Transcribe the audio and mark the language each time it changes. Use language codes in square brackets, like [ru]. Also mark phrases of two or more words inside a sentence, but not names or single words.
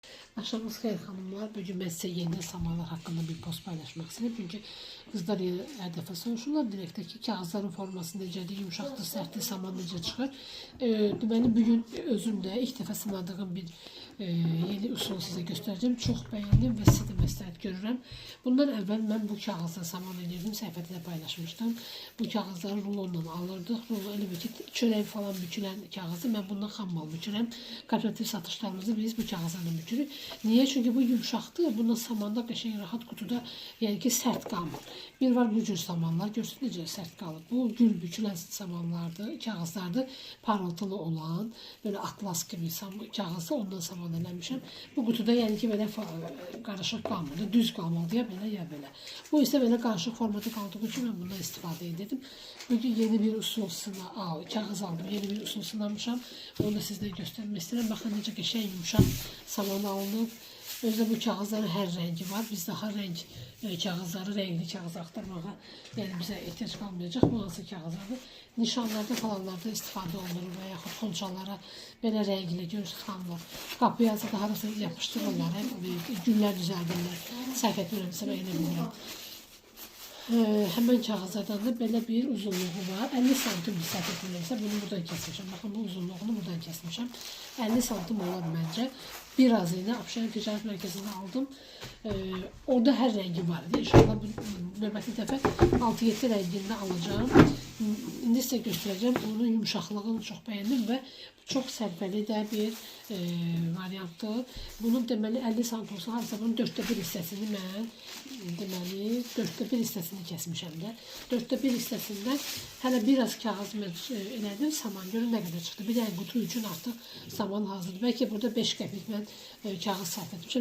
[tr] Akşamınız xeyir hanımlar. Bugün ben size yeni samanlar hakkında bir post paylaşmak istedim. Çünkü kızlar her defa [az] soruşurlar direkteki kağızların forması necədir, yumuşaqdır, sərtdir, saman necə çıxır. [tr] Deməli bugün özümde ilk defa sınadığım bir yeni usul size göstereceğim. Çok beğendim ve size de [az] məsləhət görürəm. Bundan əvvəl mən bu kağızla saman edirdim, səhifədə də paylaşmışdım. Bu kağızları rulonla alırdıq. Rulo elə bir ki, çörək falan bükülən kağızı mən bundan xam mal bükürəm. Kooperativ satışlarımızı biz bu kağızlarla bükürük. [tr] Niye? Çünkü bu yumuşaqdır. [az] Bundan samanda qəşəng rahat kutuda, yəni ki, sərt qalmır. Bir var bu cür samanlar, görsün necə sərt qalır. Bu gül bükülən samanlardır, kağızlardır. Parıltılı olan, [tr] böyle atlas gibi [az] kağızı ondan saman eləmişəm. Bu kutuda yəni ki, belə qarışıq qalmırdı, düz qalmalı ya belə ya belə. Bu isə belə qarışıq formatı qaldığı üçün mən bundan istifadə edirdim. Bugün yeni bir usul kağız aldım, yeni bir usul sınamışam. [tr] Onu da sizlere göstermek istedim. [az] Bakın necə qəşəng yumuşaq saman alınıb. [tr] Özde bu kağızların her rengi var. Biz daha renk kağızları, renkli kağız aktarmağa yani bize ihtiyaç kalmayacak. Bu nasıl kağızlardır? [az] Nişanlarda falanlarda istifadə olunur və yaxud xonçalara belə renkli görürsünüz xanımlar. Qapıya daha da yapışdırırlar. Güllər düzəldirlər. Səhv etmirəmsə mən elə bilirəm. [tr] Hemen kağızlardan da böyle bir uzunluğu var. [az] 50 santim səhv etmirəmsə bunu buradan kesmişəm. [tr] Bakın bu uzunluğunu buradan kesmişəm. [az] 50 santim olar məncə. [tr] Biraz yine Abşeron Ticaret Merkezi'nde aldım. Orada her rengi vardı. İnşallah bu [az] növbəti dəfə [tr] 6-7 renginde alacağım. İndi size göstereceğim. Onun yumuşaklığını çok beğendim ve çok [az] sərfəli də bir variantdır. Bunun deməli 50 santim olsa harasa bunun 1/4 hissəsini mən deməli 1/4 hissəsini kesmişəm də. 1/4 hissəsindən hələ biraz kağız elədim, saman görün nə qədər çıxdı. Bir dənə qutu üçün artıq saman hazırdır. Bəlkə burada 5 qəpik mən kağız sərf etmişəm.